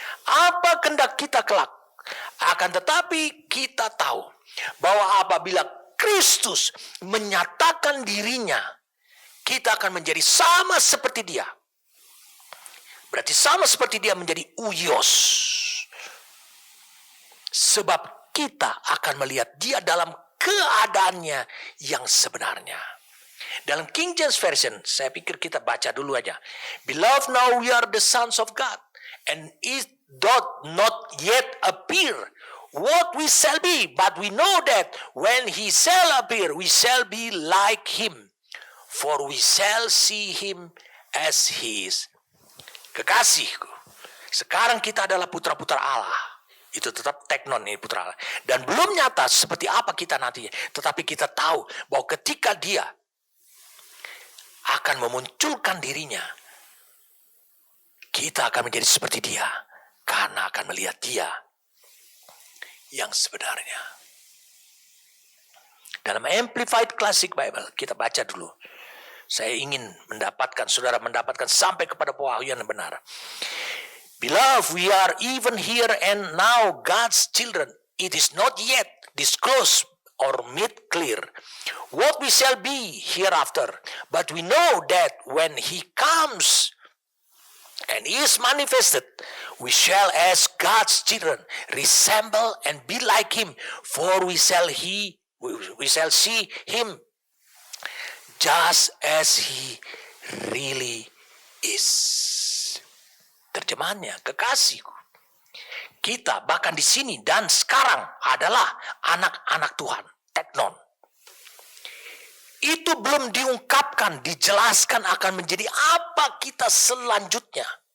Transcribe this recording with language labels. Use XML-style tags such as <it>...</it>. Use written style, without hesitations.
<id>Apa kehendak kita kelak? Akan tetapi kita tahu bahwa apabila Kristus menyatakan dirinya, kita akan menjadi sama seperti dia. Berarti sama seperti dia menjadi uyos. Sebab kita akan melihat dia dalam keadaannya yang sebenarnya. Dalam King James Version, saya pikir kita baca dulu aja.</id> <en>Beloved, now we are the sons of God, and it doth not yet appear what we shall be, but we know that when he shall appear, we shall be like him, for we shall see him as he is.</en> <id>Kekasihku, sekarang kita adalah putra-putra Allah. Itu tetap teknon ini, putra Allah. Dan belum nyata seperti apa kita nantinya, tetapi kita tahu bahwa ketika dia akan memunculkan dirinya, kita akan menjadi seperti dia, karena akan melihat dia yang sebenarnya. Dalam Amplified Classic Bible, kita baca dulu. Saya ingin saudara mendapatkan sampai kepada pewahyuan yang benar.</id> <en>Beloved, we are even here and now God's children. It is not yet disclosed or made clear what we shall be hereafter. But we know that when he comes and is manifested, we shall as God's children resemble and be like him, for we shall see him just as he really is.</en> <id>Terjemahannya, kekasihku, kita bahkan di sini dan sekarang adalah anak-anak Tuhan, teknon. Itu belum diungkapkan, dijelaskan akan menjadi apa kita selanjutnya.</id>